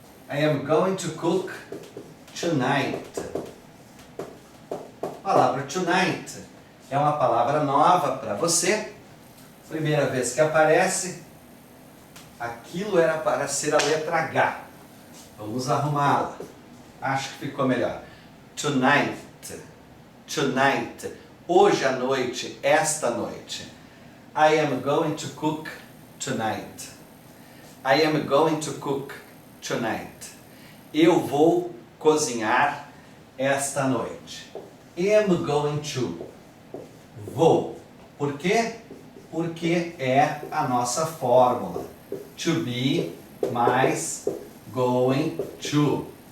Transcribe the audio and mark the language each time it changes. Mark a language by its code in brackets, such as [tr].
[en] I am going to cook tonight. [pt] A palavra tonight é uma palavra nova para você. Primeira vez que aparece, aquilo era para ser a letra H. Vamos arrumá-la. Acho que ficou melhor. Tonight. Tonight. Hoje à noite, esta noite. [en] I am going to cook tonight. I am going to cook tonight. [pt] Eu vou cozinhar esta noite. [en] Am going to. [pt] Vou. Por quê? Porque é a nossa fórmula. To be mais going to.